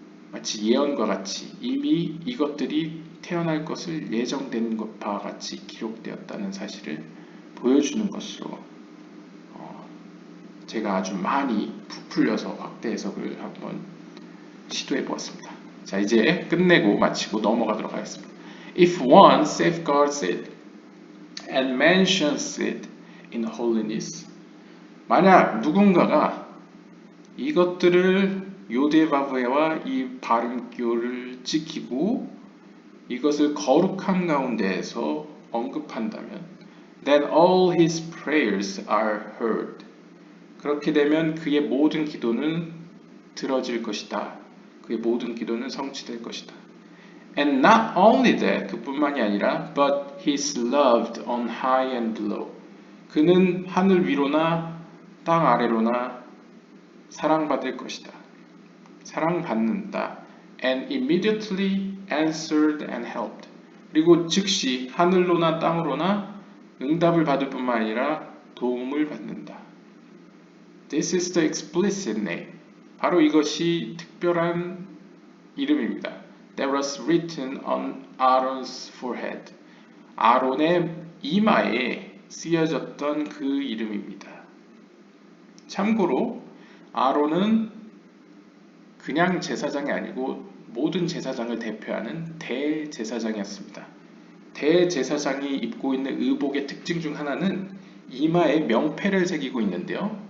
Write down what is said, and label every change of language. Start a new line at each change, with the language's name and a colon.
Korean: 마치 예언과 같이 이미 이것들이 태어날 것을 예정된 것 바와 같이 기록되었다는 사실을 보여주는 것으로 제가 아주 많이 부풀려서 확대 해석을 한번 시도해 보았습니다. 자, 이제 끝내고 마치고 넘어가도록 하겠습니다.
English: If one safeguards it and mentions it in holiness.
Korean: 만약 누군가가 이것들을 요데바브에와 이 발음교를 지키고 이것을 거룩함 가운데에서 언급한다면
English: then all his prayers are heard.
Korean: 그렇게 되면 그의 모든 기도는 들어질 것이다. 그의 모든 기도는 성취될 것이다.
English: And not only that,
Korean: 그뿐만이 아니라
English: but he is loved on high and below.
Korean: 그는 하늘 위로나 땅 아래로나 사랑받을 것이다. 사랑받는다.
English: And immediately answered and helped.
Korean: 그리고 즉시 하늘로나 땅으로나 응답을 받을 뿐만 아니라 도움을 받는다.
English: This is the explicit name.
Korean: 바로 이것이 특별한 이름입니다.
English: That was written on Aaron's forehead.
Korean: 아론의 이마에 쓰여졌던 그 이름입니다. 참고로 아론은 그냥 제사장이 아니고 모든 제사장을 대표하는 대제사장이었습니다. 대제사장이 입고 있는 의복의 특징 중 하나는 이마에 명패를 새기고 있는데요.